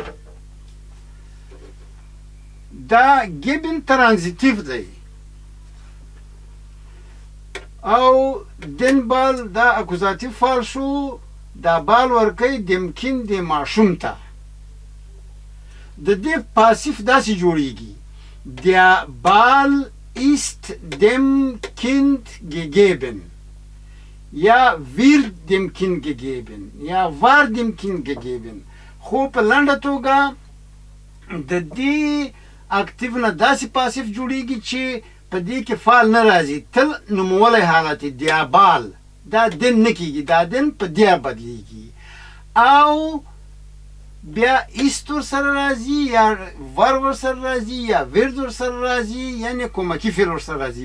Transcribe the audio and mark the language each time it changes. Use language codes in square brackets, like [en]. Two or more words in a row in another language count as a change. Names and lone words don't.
[ps] دا [de] geben transitiv [ps] دی، او [de] den Ball [ps] دا اکوزاتیف فعل شو. دا بال ورکی دمکن د ماشوم ته. د دې پاسیف داسې جوړیږي: [de] Der Ball ist dem Kind gegeben، یا wird dem Kind gegeben، یا war dem Kind gegeben. [ps] خو په لنډه توګه د دې اکتیف نه داسې پاسیف جوړیږي چې په دې کې فعل نه راځي. تل نومولی حالت دی، بال دا دن نه کېږي، دا دن په دیا بدلیږي. او بیا ایست ورسره راځي، یا ور ورسره راځي، یا ورد ورسره راځي، یعنی کومکي فعل ورسره راځي.